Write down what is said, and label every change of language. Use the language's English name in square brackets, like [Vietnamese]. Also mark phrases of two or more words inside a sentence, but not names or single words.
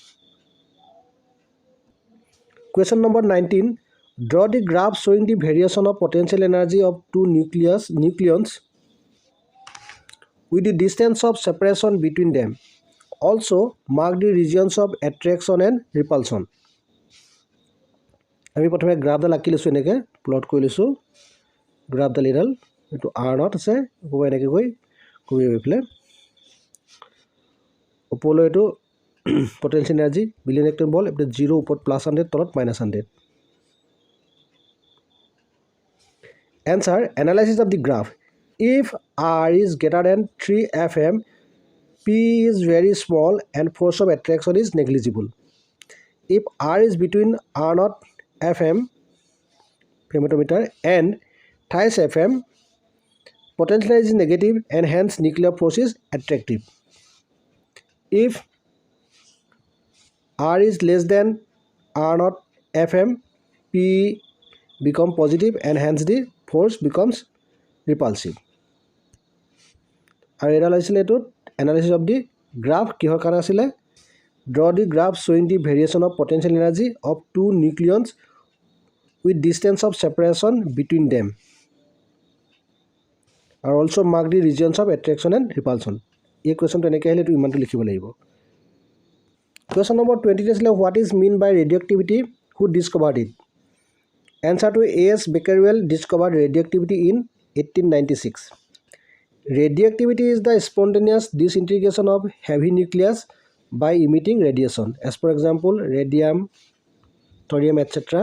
[English] Question number 19. Draw the graph showing the variation of potential energy of two nucleons with the distance of separation between them. Also, mark the regions of attraction and repulsion. [Assamese] আমি প্ৰথমে গ্ৰাফডাল আঁকি লৈছোঁ, এনেকৈ প্লট কৰি লৈছোঁ। গ্ৰাফডাল এইডাল, এইটো R0 আছে, ক'ব এনেকৈ গৈ কৰি পেলাই ওপৰলৈ এইটো [English] potential energy billion electron volt, [Assamese] এইটো 0 ওপৰত +100, তলত -100. [English] Answer: analysis of the graph. If R is greater than 3 FM, P is very small and force of attraction is negligible. If R is between R0 FM femtometer and 30 FM, potential energy is negative and hence nuclear force is attractive. If R is less than R0 FM, P become positive and hence the force becomes repulsive. [Assamese] আৰু এডাল হৈছিলে এইটোত [English] analysis of the graph [Assamese] কিহৰ কাৰণে আছিলে? [English] Draw the graph showing the variation of potential energy of two nucleons with distance of separation between them. And also mark the regions of attraction and repulsion. [Assamese] এই কুৱেশ্যনটো এনেকৈ আহিলে এইটো ইমানটো লিখিব লাগিব। [English] Question number 20 আছিলে what is mean by radioactivity? Who discovered it? Answer to: A.S. Becquerel discovered radioactivity in 1896. Radioactivity is the spontaneous disintegration of heavy nucleus by emitting radiation, as for example radium, thorium, etc.